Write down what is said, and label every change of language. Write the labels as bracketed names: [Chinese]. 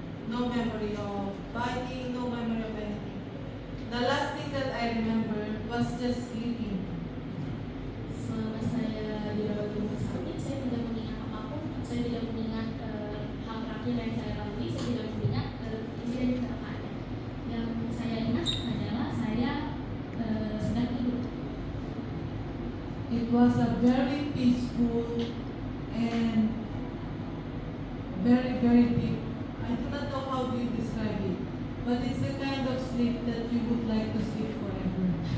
[English] No memory of biting, no memory of anything. The last thing that I remember was just sleeping. [Indonesian] Selama saya dirawat di rumah sakit, saya tidak mengingat apapun. Saya tidak mengingat hal terakhir yang saya lalui. Saya tidak mengingat insiden kecelakaan. Yang saya ingat adalah saya sedang tidur. [English] It was a very peaceful and very, very deep. I do not know how to describe it, but it's the kind of sleep that you would like to sleep forever.